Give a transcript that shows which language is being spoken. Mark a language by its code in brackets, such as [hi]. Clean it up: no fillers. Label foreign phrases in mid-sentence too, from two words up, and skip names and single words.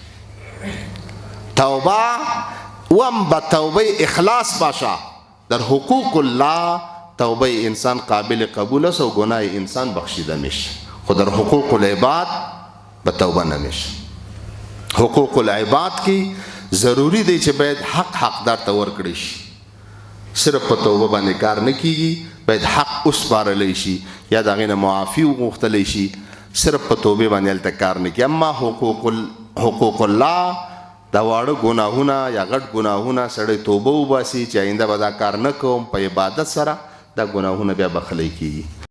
[fa] توبه وام به توبه اخلاص باشه. در حقوق الله توبه انسان قابل قبول است و گناه انسان بخشیده میشه، خود در حقوق العباد به توبه نمیشه. [ps] حقوق العباد کی ضروری دی چې باید حق دار ته ورکړي شي. صرف په توبه باندې کار نه کیږي، باید حق وسپارلی شي یا د هغې نه معافي وغوښتلی شي. صرف په توبې باندې هلته کار نه کیږي. اما حقوق الله دا واړه ګناهونه یا غټ ګناهونه سړی توبه وباسي چې آینده به دا کار نه کوم، په عبادت سره دا ګناهونه بیا بخلی کیږي.